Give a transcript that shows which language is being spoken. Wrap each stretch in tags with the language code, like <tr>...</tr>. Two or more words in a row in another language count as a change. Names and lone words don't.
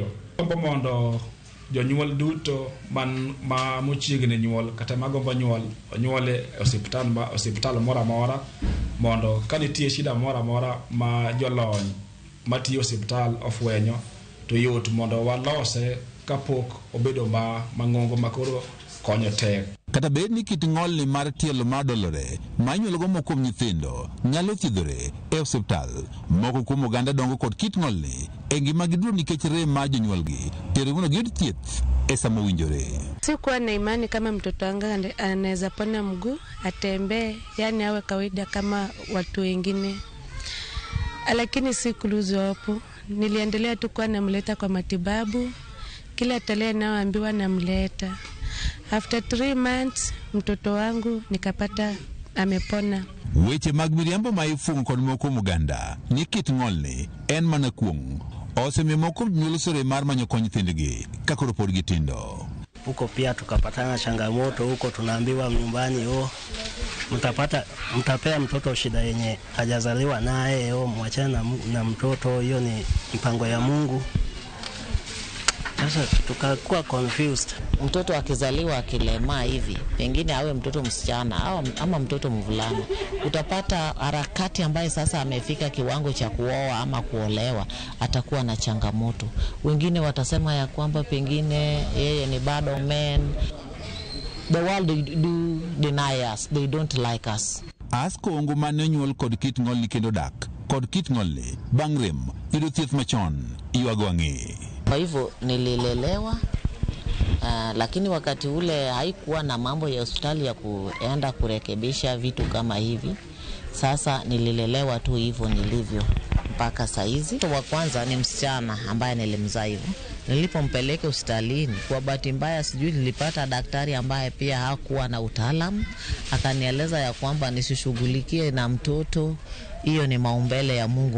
<luo>Gombo mondo jonyuol duto ma mochiegni nyuol kata magombo onyuole osiptal mora mora mondo ka nitie shida mora mora ma jolony matiyo osiptal ofwenyo to yot mondo walose kapok obedo mang'ongo makoro konyo tek. Kata bed ni kit ng'olni mar tielo madolore ma inyuolo go moko kuom nyithindo nyalo thiedhore e osiptal, moko kuom oganda dongo kod kit ng'olni e ngima gi duto nikech rem mar jonyuolgi tero mondo giyud thieth e sama owinjore.</luo> <sw>Sikuwa na imani kama mtoto wangu anaweza pona mguu atembee, yani awe kawaida kama watu wengine, lakini sikuluzu hapo. Niliendelea tu kuwa namleta kwa matibabu, kila tarehe naoambiwa namleta.</sw> <en>After 3 months</en> <sw>mtoto wangu nikapata amepona.</sw> <luo>Weche mag miriambo ma ifungo kod moko muganda ni kit ng'olni en mana kuong osemiyo moko nyuolo sore mar manyo kony nyithindgi kakoro pod gitindo.</luo> <sw>Huko pia tukapatana changamoto huko, tunaambiwa nyumbani mtapea mtoto shida yenye hajazaliwa naye, mwachana na mtoto, hiyo ni mpango ya Mungu. Sasa tukakuwa confused. Mtoto akizaliwa akilema hivi, pengine awe mtoto msichana ama mtoto mvulana, utapata harakati ambaye sasa amefika kiwango cha kuoa ama kuolewa atakuwa na changamoto. Wengine watasema ya kwamba pengine yeye ni bado man.</sw> <en>The world do deny us, they don't like us.</en> <luo>Asko ongo mane nyuol kod kit ng'olni kendo dak kod kit ng'olni bang' rem yudo thieth machon iwago wang'e.</luo> <sw>Kwa hivyo nililelewa, lakini wakati ule haikuwa na mambo ya hospitali ya kuenda kurekebisha vitu kama hivi. Sasa nililelewa tu hivyo nilivyo mpaka saizi. Wa kwanza ni msichana ambaye nilimzaa hivyo. Nilipompeleka hospitalini, kwa bahati mbaya sijui nilipata daktari ambaye pia hakuwa na utaalamu, akanieleza ya kwamba nisishughulikie na mtoto, hiyo ni maumbile ya Mungu.</sw>